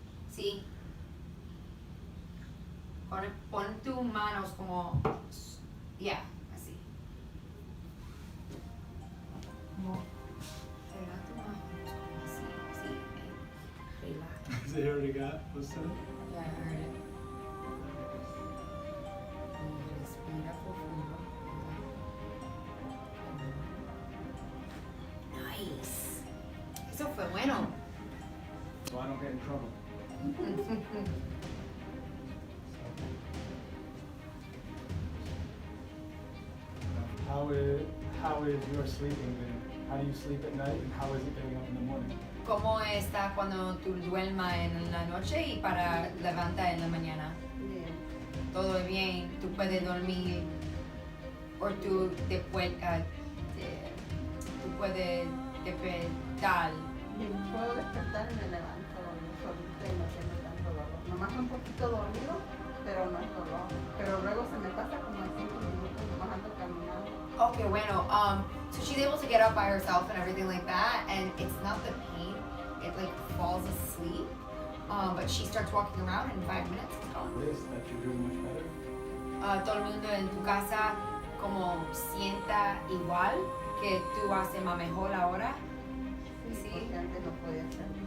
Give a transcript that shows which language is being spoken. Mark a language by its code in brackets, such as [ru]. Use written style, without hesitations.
[es] Sí. Pon tus manos como... Ya, así. Como... Pega tus manos como así, así. [en] Relax. They already got what's that? Ya, I heard it. [es] Respira profundo. Nice. Eso fue bueno. [en] So I don't get in trouble. How is your sleeping then? How do you sleep at night and how is it getting up in the morning? [es] ¿Cómo está cuando tú duermas en la noche y para levantar en la mañana? Bien. Todo bien, tú puedes dormir o tú después tú puedes despertar. Bien, puedo despertar y me levanto solita y no siento tanto dolor. Nomás un poquito dormido, pero no es dolor. Pero luego se me pasa como en 5 minutos, nomás ando caminando. Okay, bueno. [en] So she's able to get up by herself and everything like that, and it's not the pain. It like falls asleep. But she starts walking around in 5 minutes. It's gone. This, that you're doing much better? [es] Todo el mundo en tu casa como sienta igual que tú haces más mejor ahora. Sí, Sí. porque antes no podía hacer.